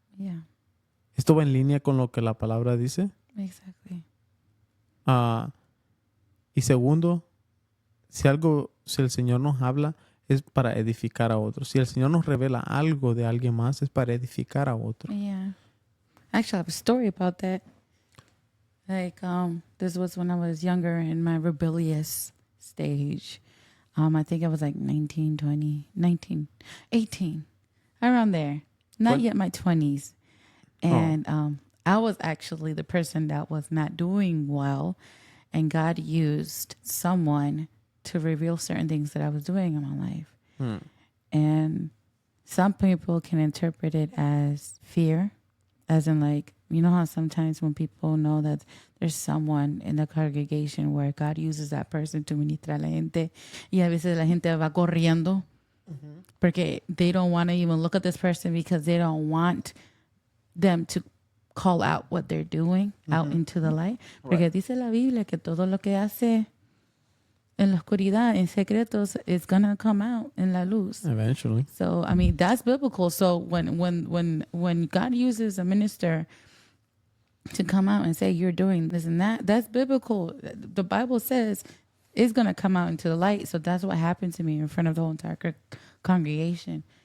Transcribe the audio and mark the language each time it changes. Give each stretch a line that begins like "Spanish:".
English: Yeah,
Spanish: Esto va en línea con lo que la palabra dice.
English: exactly.
Spanish: Y segundo, si el Señor nos habla, es para edificar a otros. Si el Señor nos revela algo de alguien más, es para edificar a otros.
English: Yeah. Actually, I have a story about that. Like, this was when I was younger in my rebellious stage. I think I was like 19, 20, 19, 18, around there. Not What? yet my 20s. And I was actually the person that was not doing well. And God used someone to reveal certain things that I was doing in my life. And some people can interpret it as fear, as in like, you know how sometimes when people know that there's someone in the congregation where God uses that person to
Spanish: ministrar a la gente, y a veces la gente va corriendo porque
English: they don't want to even look at this person because they don't want them to call out what they're doing out into the light.
Spanish: Porque dice la Biblia que todo lo que hace en la oscuridad, en secretos,
English: is going to come out
Spanish: en la luz.
English: Eventually. So, I mean, that's biblical. So when God uses a minister to come out and say, you're doing this and that, that's biblical. The Bible says it's going to come out into the light. So that's what happened to me in front of the whole entire congregation.